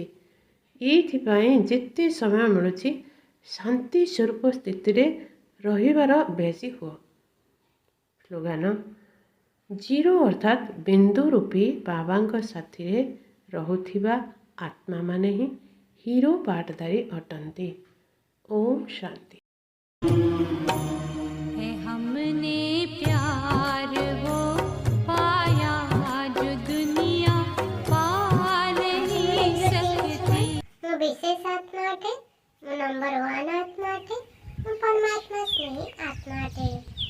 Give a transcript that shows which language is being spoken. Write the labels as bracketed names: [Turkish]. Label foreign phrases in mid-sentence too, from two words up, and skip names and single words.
[Odia] ଏଇଥିପାଇଁ ଯେତେ ସମୟ ମିଳୁଛି ଶାନ୍ତି ସ୍ୱରୂପ ସ୍ଥିତିରେ ରହିବାର ଅଭ୍ୟାସୀ ହୁଅ। ସ୍ଲୋଗାନ: ଜିରୋ ଅର୍ଥାତ୍ ବିନ୍ଦୁ ରୂପୀ ବାବାଙ୍କ ସାଥିରେ ରହୁଥିବା ଆତ୍ମାମାନେ ହିଁ ହିରୋ ପାଟଧାରୀ ଅଟନ୍ତି। ଓମ୍ ଶାନ୍ତି। [Hindi] हमने प्यार वो पाया जो दुनिया पा नहीं सकती। [Odia] ମୁଁ ବିଶେଷ ଆତ୍ମା ଅଟେ, ମୁଁ ନମ୍ବର 1 ଆତ୍ମା ଅଟେ, ମୁଁ ପରମାତ୍ମା ସ୍ନେହୀ ଆତ୍ମା ଅଟେ।